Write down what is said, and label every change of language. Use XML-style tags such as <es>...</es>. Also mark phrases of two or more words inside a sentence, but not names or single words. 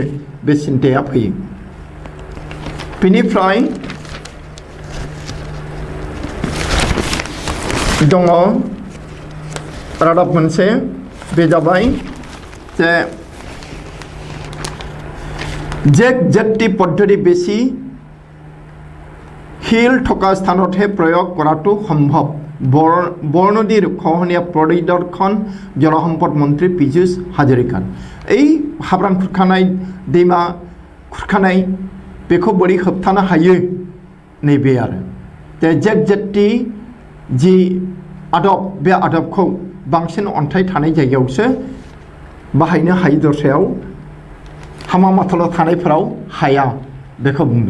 <brx>बे सिन्ताया फैयो। बेनिफ्राय दङ रादाब मोनसे बे जाबाय जे जेक जेट्टी पद्धति बेसि</brx> <as>শিল থকা স্থানতহে প্ৰয়োগ কৰাটো সম্ভৱ। বৰনদীৰ খহনীয়া পৰিদৰ্শন জলসম্পদ মন্ত্ৰী পীযুষ হাজৰিকাৰ।</as> <brx>এই हाब्रां खुरखानाय दैमा खुरखानाय बेखौ बोरै होबथानो हायो नैबे आरो जेक जेट्टी जि आदब बे आदबखौ बांसिन अन्थाइ थानाय जायगायावसो बाहायनो हायो। दस्रायाव हामा माथाल थानायफोराव हाया बेखौ बुंदों।</brx>